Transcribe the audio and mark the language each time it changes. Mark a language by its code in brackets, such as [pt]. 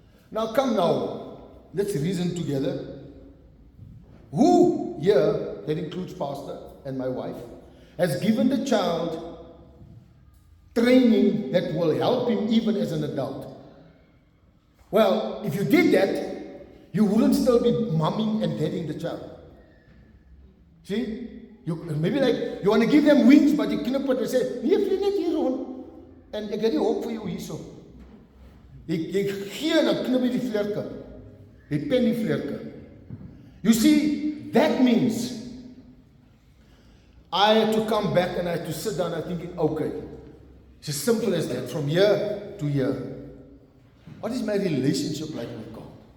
[en] Now come now, let's reason together. Who here, that includes Pastor and my wife, has given the child training that will help him even as an adult? Well, if you did that, you wouldn't still be mumming and dadding the child. See? Maybe like, you want to give them wings, but you knip it and say, [af] nee, vlieg net hier rond. En ek het die hok vir jou hierso. Jy gee en dan knip jy die vlerke. Jy pen die vlerke. [en] You see, that means I had to come back and I had to sit down and thinking, okay, it's as simple as that, from year to year. What is my relationship like with God?